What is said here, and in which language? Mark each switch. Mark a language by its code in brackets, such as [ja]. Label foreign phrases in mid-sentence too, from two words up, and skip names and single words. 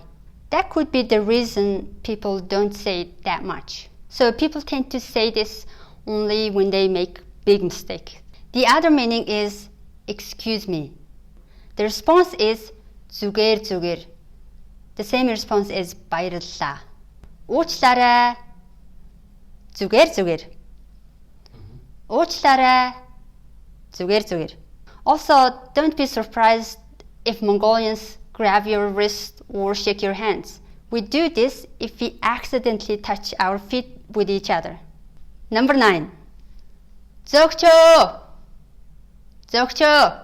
[en] That could be the reason people don't say it that much. So people tend to say this only when they make big mistakes. The other meaning is excuse me. The response is [mn] зүгээр зүгээр. [en] The same response is [mn] баярлалаа. Уучлаарай. Зүгээр зүгээр. Уучлаарай. Зүгээр зүгээр. [en] Also, don't be surprised if Mongolians grab your wrist or shake your hands. We do this if we accidentally touch our feet with each other. Number 9. Zokcho. Zokcho.